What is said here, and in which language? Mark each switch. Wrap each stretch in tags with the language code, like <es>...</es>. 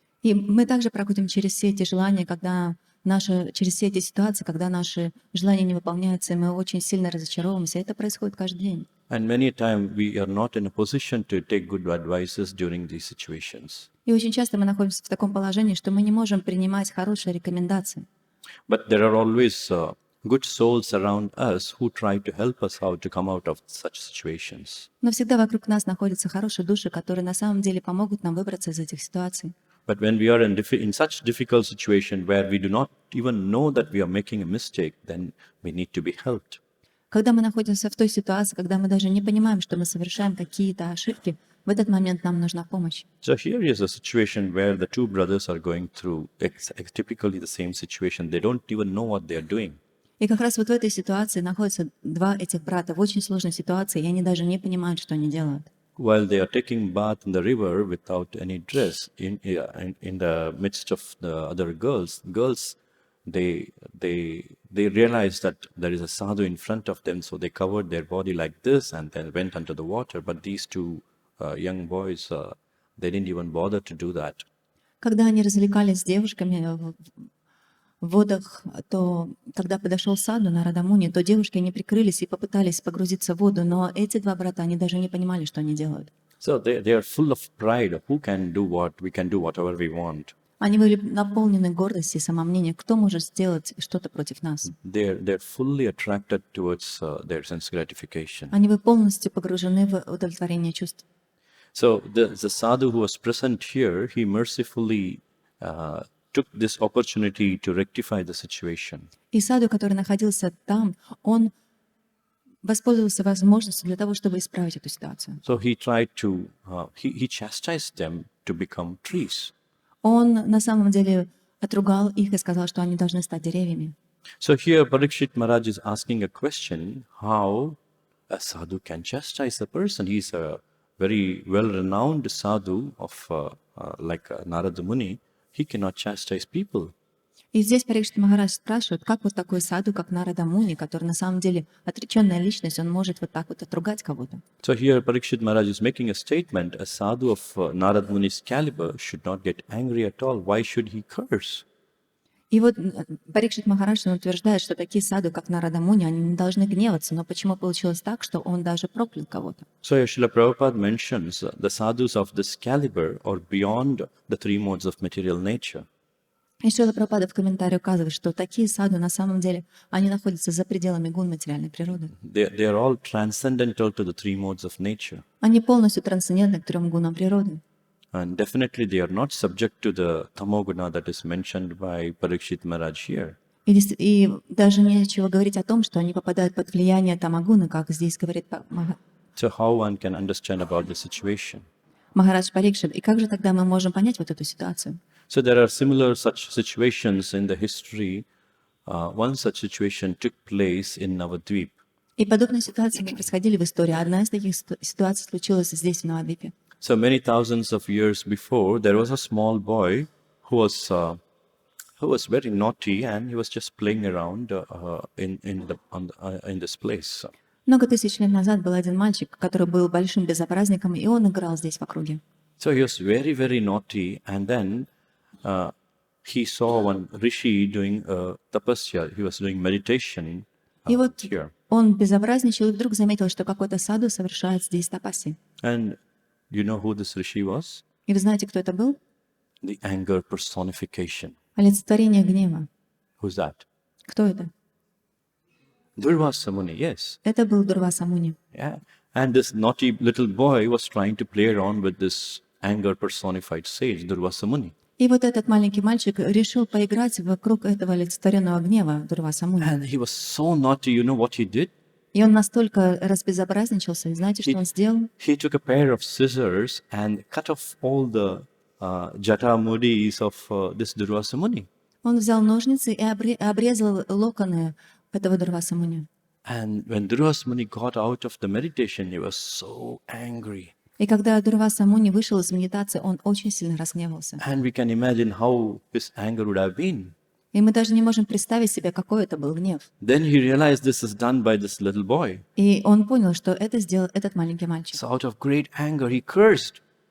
<ru>И мы также проходим через все эти желания, через все эти ситуации, когда наши желания не выполняются, и мы очень сильно разочаровываемся. Это происходит каждый день.</ru> <en>And many times we are not in a position to take good advices during these situations.</en> <ru>И очень часто мы находимся в таком положении, что мы не можем принимать хорошие рекомендации.</ru> <en>But there are always good souls around us who try to help us how to come out of such situations.</en> <ru>Но всегда вокруг нас находятся хорошие души, которые на самом деле помогут нам выбраться из этих ситуаций.</ru> <en>But when we are in such difficult situation where we do not even know that we are making a mistake, then we need to be helped.</en> <ru>Когда мы находимся в той ситуации, когда мы даже не понимаем, что мы совершаем какие-то ошибки, в этот момент нам нужна помощь.</ru> <en>So here is a situation where the two brothers are going through typically the same situation. They don't even know what they are doing.</en> <ru>И как раз вот в этой ситуации находятся два этих брата в очень сложной ситуации, и они даже не понимают, что они делают.</ru> <en>While they are taking bath in the river without any dress, in the midst of the other girls, they realized that there is a sadhu in front of them, so they covered their body like this and then went under the water. But these two young boys, they didn't even bother to do that.</en> <ru>Когда они развлекались с девушками в водах, то когда подошел саду на Радамуни, то девушки не прикрылись и попытались погрузиться в воду, но эти два брата, они даже не понимали, что они делают.</ru> <en>So they are full of pride. Who can do what? We can do whatever we want.</en> <ru>Они были наполнены гордостью и самомнением. Кто может сделать что-то против нас?</ru> <en>They're fully attracted towards their sense gratification.</en> <ru>Они были полностью погружены в удовлетворение чувств.</ru> <en>So the sadhu who was present here, he mercifully took this opportunity to rectify the situation.</en> <ru>И саду, который находился там, он воспользовался возможностью для того, чтобы исправить эту ситуацию.</ru> <en>So he tried to, he chastised them to become trees.</en> <ru>Он на самом деле отругал их и сказал, что они должны стать деревьями.</ru> <en>So here Parikshit Maharaj is asking a question, how a sadhu can chastise a person. He's a very well-renowned sadhu of like Narada Muni. He cannot chastise people.</en> <ru>И здесь Парикшит Махарадж спрашивает, как вот такой саду, как Нарада Муни, который на самом деле отреченная личность, он может вот так вот отругать кого-то.</ru> <en>So here Parikshit Maharaj is making a statement, a sadhu of Narada Muni's caliber should not get angry at all. Why should he curse?</en> <ru>И вот Парикшит Махарадж он утверждает, что такие саду, как Нарада Муни, они не должны гневаться, но почему получилось так, что он даже проклял кого-то?</ru> <en>So here Srila Prabhupada mentions the sadhus of this caliber are beyond the three modes of material nature.</en> <ru>И Шрила Прабхупада в комментарии указывает, что такие саду на самом деле, они находятся за пределами гун материальной природы.</ru> <en>They are all transcendental to the three modes of nature.</en> <ru>Они полностью трансцендентны к трем гунам природы.</ru> <en>And definitely they are not subject to the tamoguna that is mentioned by Parikshit Maharaj here.</en> <ru>И даже нечего говорить о том, что они попадают под влияние тамагуны, как здесь говорит</ru> <en>So how one can understand about the situation?</en> <ru>Махарадж Парикшит. И как же тогда мы можем понять вот эту ситуацию?</ru> <en>So there are similar such situations in the history. One such situation took place in Navadvip.</en> <ru>И подобные ситуации происходили в истории. Одна из таких ситуаций случилась здесь, в Навадвипе.</ru> <en>So many thousands of years before, there was a small boy who was very naughty, and he was just playing around in this place.</en> <ru>Много тысяч лет назад был один мальчик, который был большим безобразником, и он играл здесь в округе.</ru> <en>So he was very, very naughty, and then he saw one rishi doing tapasya. He was doing meditation</en> <ru>И вот</ru> <en>here.</en> <ru>он безобразничал, и вдруг заметил, что какой-то саду совершает здесь тапаси.</ru> <en>And you know who this rishi was?</en> <ru>И вы знаете, кто это был?</ru> <en>The anger personification.</en> <ru>Олицетворение гнева.</ru> <en>Who's that?</en> <ru>Кто это?</ru> <en>Durvasa Muni, yes.</en> <ru>Это был Дурваса Муни.</ru> <en>Yeah. And this naughty little boy was trying to play around with this anger personified sage, Durvasa Muni.</en> <ru>И вот этот маленький мальчик решил поиграть вокруг этого олицетворенного гнева Дурваса Муни.</ru> <en>And he was so naughty, you know what he did?</en> <ru>И он настолько разбезобразничался, и знаете, что он сделал?</ru> <en>He took a pair of scissors and cut off all the jata mudis of this Durvasa Muni.</en> <ru>Он взял ножницы и обрезал локоны этого Дурваса Муни.</ru> <en>And when Durvasa Muni got out of the meditation, he was so angry.</en> <ru>И когда Дурваса Муни вышел из медитации, он очень сильно разгневался.</ru> <en>And we can imagine how his anger would have been.</en> <ru>И мы даже не можем представить себе, какой это был гнев.</ru> <en>Then he realized this is done by this little boy.</en> <ru>И он понял, что это сделал этот маленький мальчик.</ru> <en>So out of great anger, he cursed.</en>